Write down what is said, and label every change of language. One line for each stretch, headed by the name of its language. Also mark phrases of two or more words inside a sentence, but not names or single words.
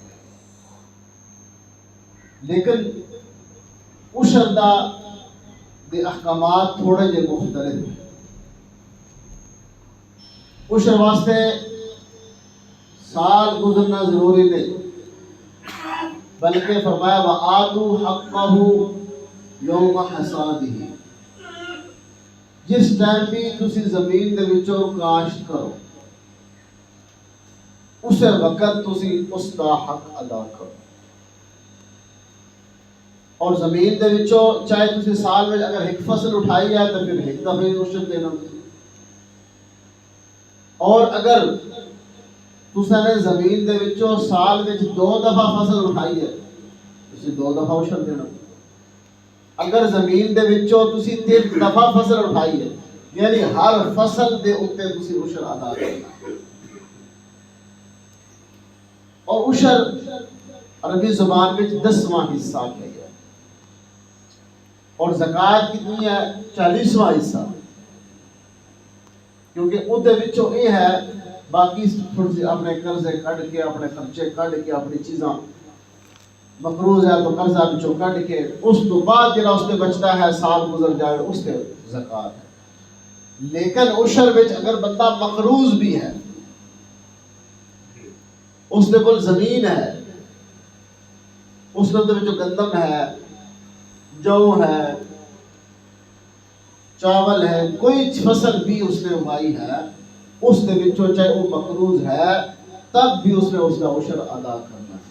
Punjabi: لیکن عشر دے احکامات تھوڑے جے مختلف ہیں.
Urdu: عشر واسطے سال گزرنا ضروری نہیں، بلکہ فرمایا
Arabic: وَآتُوا حَقَّهُ يَوْمَ حَصَادِهِ.
Punjabi: جس ٹائم بھی تسی زمین دے وچوں کاشت کرو، اس وقت تسی اس کا حق ادا کرو. اور زمین دے وچوں چاہے تسی سال میں اگر ایک فصل اٹھائی ہے تو پھر ایک دفعہ ہی عشر دینا. اور اگر تساں نے زمین دے وچوں سال وچ 2 دفعہ فصل اٹھائی ہے، تسی 2 دفعہ عشر دینا. اگر زمین دے وچوں تسی 3 دفعہ فصل اٹھائی ہے، یعنی ہر فصل دے اوتے تسی عشر ادا کرنا. اور عشر عربی زبان وچ 10واں حصہ ہے، اور زکوٰۃ کتنی ہے؟ 40واں حصہ. کیونکہ اُدھے وچوں یہ ہے باقی اپنے قرضے کڈ کے، اپنے خرچے کڈ کے، اپنی چیزاں مقروض ہے تو قرضہ وچوں کڈ کے، اس تو بعد جڑا اس سے بچتا ہے سال گزر جائے اس سے زکوٰۃ ہے. لیکن عشر وچ اگر بندہ مقروض بھی ہے، اس دے کول زمین ہے، اس دے وچوں گندم ہے، جو ہے، چاول ہے، کوئی فصل بھی اس نے اگائی ہے، اس دے وچوں چاہے وہ مقروض ہے تب بھی اس نے اس کا عشر ادا کرنا ہے.